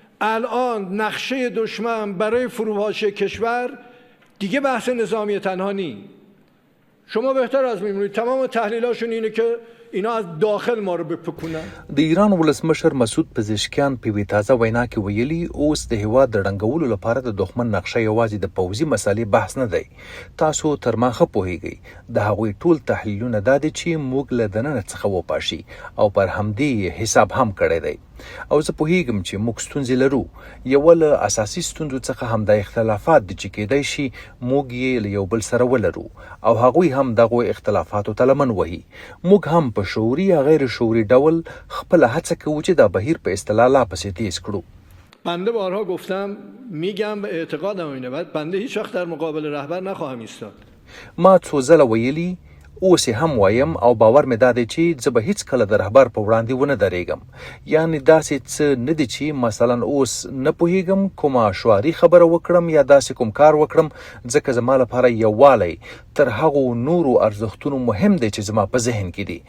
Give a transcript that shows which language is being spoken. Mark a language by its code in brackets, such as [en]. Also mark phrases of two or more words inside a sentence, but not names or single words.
[fa] الان نقشه دشمن برای فروپاشی کشور دیگه بحث نظامی تنها نی. شما بهتر از می‌دونید تمام تحلیلاشون اینه که اینا از داخل ما رو بپکونن. [ps] د ایران ولسمشر مسعود پزشکیان په وی تازه وینا کې ویلي اوس د هیواد د ړنګولو لپاره د دښمن نقشه یوازې د پوځي مسالې بحث نه دی. تاسو تر ما ښه پوهیږئ د هغوی ټول تحلیلونه دا دي چې موږ له دننه څخه وپاشي او پر همدې حساب هم کړی دی. او زه پوهیږم چې موږ ستونزې لرو. یوه له اساسي ستونزو څخه هم د اختلافات دي چې کیدای شي موږ یې له یو بل سره ولرو او هغوی هم دغو اختلافاتو ته لمن وهي. موږ هم په شعوري یا غیر شعوري ډول خپل هڅه کوو چې دا بهیر په اصطلاح لا پسې تیز کړو. [fa] بنده بارها گفتم، میگم به اعتقادم اینه، بنده هیچ وقت در مقابل رهبر نخواهم ایستاد. [ps] ما څو ځله ویلي اوس هم وایم او باور مې دا دی چې زه به هیڅ کله د رهبر په وړاندې ونه درېږم. یعنې داسې څه نه دي چې مثلا اوس نه پوهیږم کومه شعاري خبره وکړم یا داسې کوم کار وکړم، ځکه زما لپاره یووالی تر هغو نورو ارزښتونو مهم دی چې زما په ذهن کې دي.